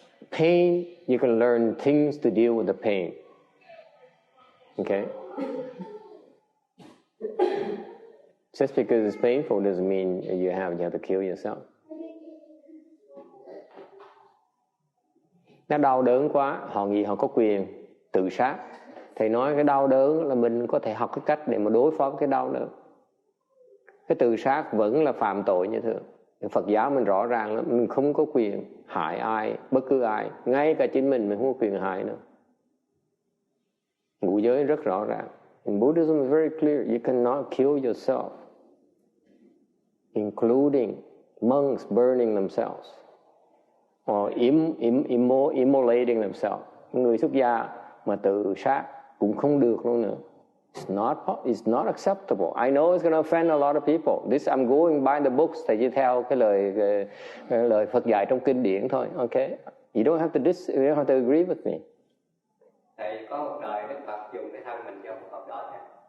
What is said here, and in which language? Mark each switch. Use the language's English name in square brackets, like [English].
[English] Pain, you can learn things to deal with the pain. Okay. Just because it's painful doesn't mean you have to kill yourself. [Vietnamese] Nó đau đớn quá, họ nghĩ họ có quyền tự sát. Thầy nói cái đau đớn là mình có thể học cái cách để mà đối phó với cái đau đớn. Cái tự sát vẫn là phạm tội như thường. Phật giáo mình rõ ràng là mình không có quyền hại ai, bất cứ ai. Ngay cả chính mình không có quyền hại nữa. Ngũ giới rất rõ ràng. [English] In Buddhism it's very clear, you cannot kill yourself. Including monks burning themselves. Or immolating themselves. [Vietnamese] Người xuất gia mà tự sát cũng không được luôn nữa. [English] It's not acceptable. I know it's going to offend a lot of people. This I'm going by the books. [Vietnamese] Thầy chỉ theo cái lời Phật dạy trong kinh điển thôi. [English] Okay? You don't have to agree with me. [Vietnamese] Thầy có một đời Đức Phật dùng cái thân mình cho một hợp đó nha.